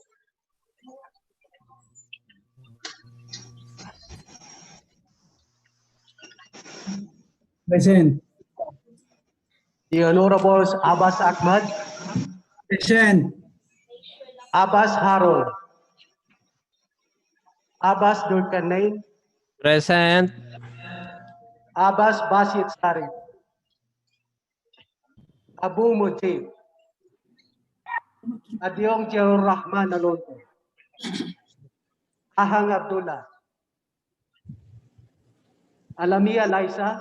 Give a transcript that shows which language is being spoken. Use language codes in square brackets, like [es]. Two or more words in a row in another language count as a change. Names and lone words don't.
[en] Present. The Honorables Abbas Ahmad, Present. Abbas Harold, Abbas Dulkarnain, Present. Abbas Basit Sari, Abu Mujib, Adyong Jalur Rahman Alonso, Ahang Abdullah, Alamia Laisa,